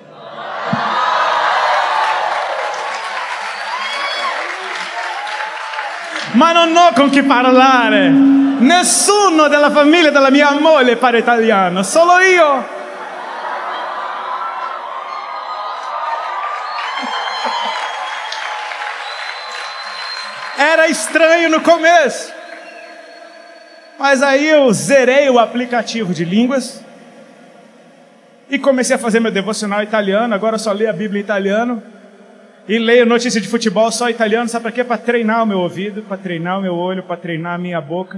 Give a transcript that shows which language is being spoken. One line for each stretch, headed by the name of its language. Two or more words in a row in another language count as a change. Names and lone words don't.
Italian: Ma non ho con chi parlare. Nessuno della famiglia della mia moglie parla italiano, solo io.
Portuguese: Era estranho no começo. Mas aí eu zerei o aplicativo de línguas e comecei a fazer meu devocional italiano. Agora eu só leio a Bíblia em italiano e leio notícia de futebol só italiano. Sabe para quê? Para treinar o meu ouvido, para treinar o meu olho, para treinar a minha boca.